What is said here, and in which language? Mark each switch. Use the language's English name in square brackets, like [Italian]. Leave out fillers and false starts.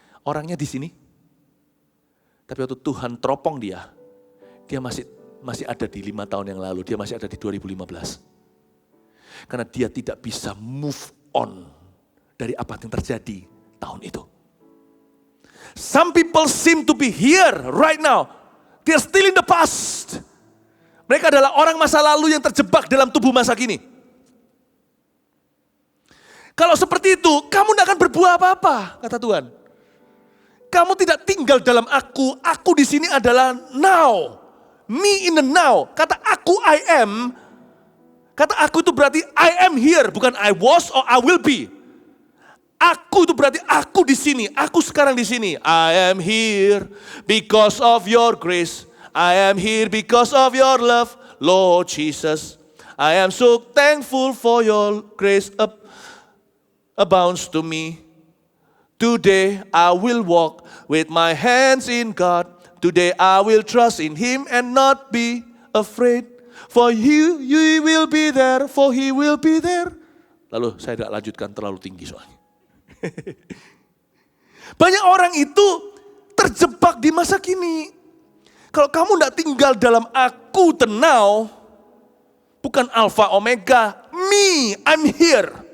[Indonesian] Orangnya di sini, tapi waktu Tuhan teropong dia masih ada di 5 tahun yang lalu, dia masih ada di 2015. Karena dia tidak bisa [English] move on [Indonesian] dari apa yang terjadi tahun itu. [English] Some people seem to be here right now, they're still in the past. [Indonesian] Mereka adalah orang masa lalu yang terjebak dalam tubuh masa kini. Kalau seperti itu, kamu tidak akan berbuah apa-apa, kata Tuhan. Kamu tidak tinggal dalam aku di sini adalah now. [English] Me in the now. [Indonesian] Kata aku [English] I am, [Indonesian] kata aku itu berarti [English] I am here, [Indonesian] bukan [English] I was or I will be. [Indonesian] Aku itu berarti aku di sini, aku sekarang di sini. [English] I am here because of your grace. I am here because of your love, Lord Jesus. I am so thankful for your grace abounds to me. Today I will walk with my hands in God. Today I will trust in Him and not be afraid. For you will be there, for He will be there. [Indonesian] Lalu saya tidak lanjutkan terlalu tinggi soalnya. Banyak orang itu terjebak di masa kini. Kalau kamu tidak tinggal dalam aku [English] the now, [Indonesian] bukan alpha omega, [English] me, I'm here.